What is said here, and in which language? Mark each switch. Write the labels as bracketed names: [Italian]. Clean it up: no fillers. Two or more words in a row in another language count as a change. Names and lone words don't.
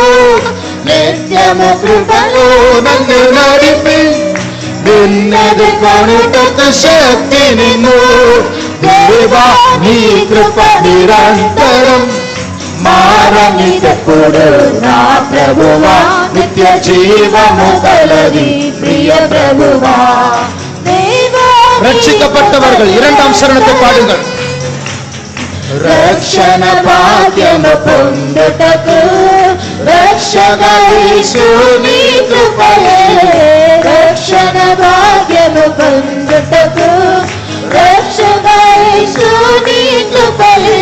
[Telugu] నిత్యము కృపలో నన్ను నడిపి నిన్నది కొనుటకు శక్తి నిన్ను. దేవా నీ కృప నిరంతరం మారనిదెప్పుడు నా ప్రభువా. నిత్య జీవము గలది ప్రియ ప్రభువా. [Tamil] ரட்சிக்கப்பட்டவர்கள் இரண்டாம் சரணத்தை பாடுங்கள். [Telugu] రక్షణ భాగ్యము పొందుటకు రక్షగా యేసు నీ కృపయే. రక్షణ భాగ్యము పొందుటకు రక్షగా యేసు నీ కృపయే.